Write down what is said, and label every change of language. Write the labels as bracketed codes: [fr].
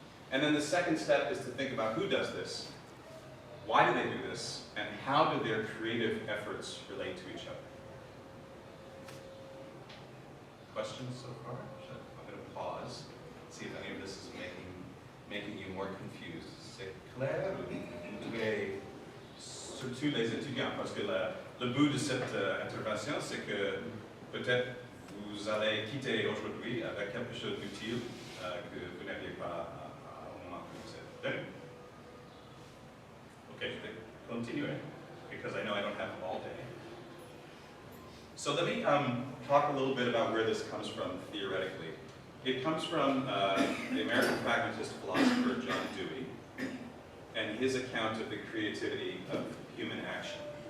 [en] And then the second step is to think about who does this, why do they do this, and how do their creative efforts relate to each other? Questions so far? I'm going to pause, see if any of this is making you more confused. [fr] C'est clair? Vous pouvez, surtout les étudiants, parce que le but de cette intervention, c'est que peut-être vous allez quitter aujourd'hui avec quelque chose d'utile que vous n'aviez pas au moment où vous êtes venu. [en] Okay, [fr] je vais continuer, [en] because I know I don't have all day. So let me talk a little bit about where this comes from theoretically. It comes from the American pragmatist philosopher John Dewey and his account of the creativity of human action.